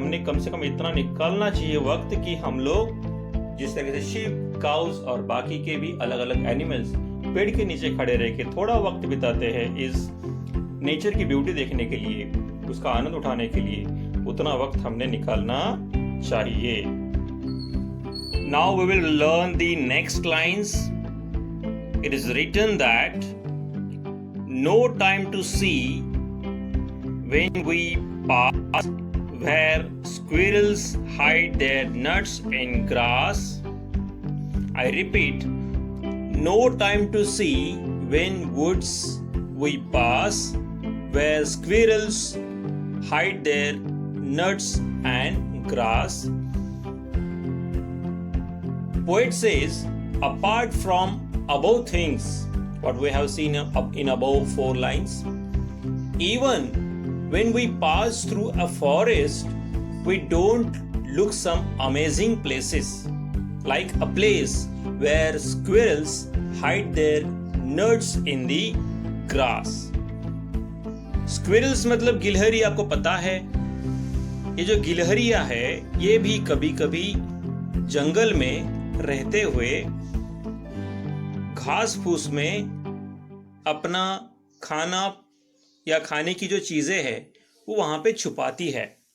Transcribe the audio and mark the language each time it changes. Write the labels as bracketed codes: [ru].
[hi] हमने कम से कम इतना निकालना चाहिए वक्त कि हम लोग जिस तरह से शीप, काउस और बाकी के भी अलग अलग एनिमल्स पेड़ के नीचे खड़े रह के थोड़ा वक्त बिताते हैं इस नेचर की ब्यूटी देखने के लिए, उसका आनंद उठाने के लिए, उतना वक्त हमने निकालना चाहिए. [en] Now we will learn the next lines. It is written that no time to see when we pass where squirrels hide their nuts in grass. I repeat, no time to see when woods we pass where squirrels hide their nuts and grass. Poet says, apart from above things, what we have seen in above 4 lines, even when we pass through a forest, we don't look some amazing places. like a place where squirrels hide their nuts in the grass. [hi] Squirrels मतलब गिलहरी, आपको पता है ये जो गिलहरियां है ये भी कभी कभी जंगल में रहते हुए घास फूस में अपना खाना या खाने की जो चीजें है वो वहां पे छुपाती है।